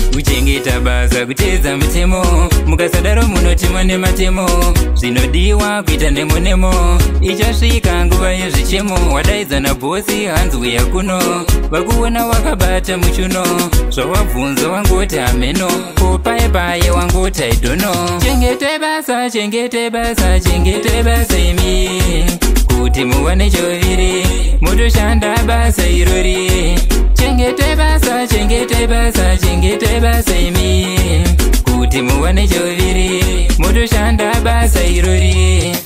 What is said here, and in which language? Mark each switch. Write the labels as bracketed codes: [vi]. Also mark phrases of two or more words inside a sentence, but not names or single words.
[sn] Kuchengeta basa, kuteedza mutemo, mukasadaro munoti mune matemo. Zvinodiwa kuita nemo nemo, ichasvika nguva yezvichemo. Wadaidzwa nabhosi, hanzi uya kuno, vakuona wakabata muchuno, zvawabvunza wangoti hameno, popaye paye wangoti [en] I don't know. [sn] Chengete basa, chengete basa, chengete basa imi, kuti muwane choviri, mutoshanda basa irori. Chengete basa, chengete basa, chengete basa imi, kuti muwane choviri, mutoshanda basa irori.